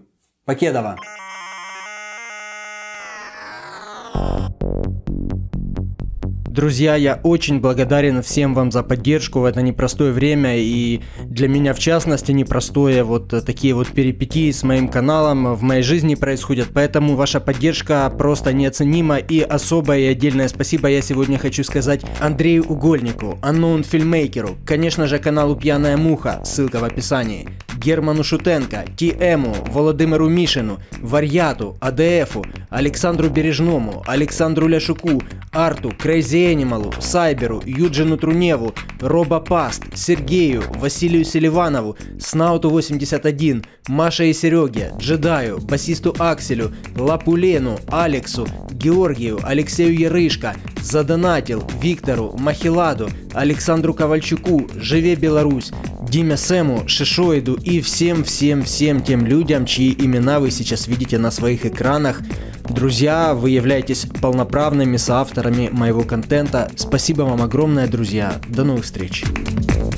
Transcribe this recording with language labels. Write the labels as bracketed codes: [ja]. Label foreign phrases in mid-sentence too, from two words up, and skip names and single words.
[ru] Покедова! Друзья, я очень благодарен всем вам за поддержку в это непростое время, и для меня в частности непростое вот такие вот перипетии с моим каналом в моей жизни происходят, поэтому ваша поддержка просто неоценима, и особое и отдельное спасибо я сегодня хочу сказать Андрею Угольнику, Unknown Filmmaker, конечно же каналу Пьяная Муха, ссылка в описании, Герману Шутенко, Ті-Ему, Володимиру Мішину, Вар'яту, АДФу, Олександру Бережному, Олександру Ляшуку, Арту, Крейзі Енімалу, Сайберу, Юджину Труневу, Роба Паст, Сергею, Василию Селиванову, Снауту 81, Маше и Сереге, Джедаю, басисту Акселю, Лапулену, Алексу, Георгию, Алексею Ярышко, задонатил Виктору, Махиладу, Александру Ковальчуку, Живе Беларусь, Диме Сэму, Шишоиду и всем тем людям, чьи имена вы сейчас видите на своих экранах. Друзья, вы являетесь полноправными соавторами моего контента. Спасибо вам огромное, друзья. До новых встреч.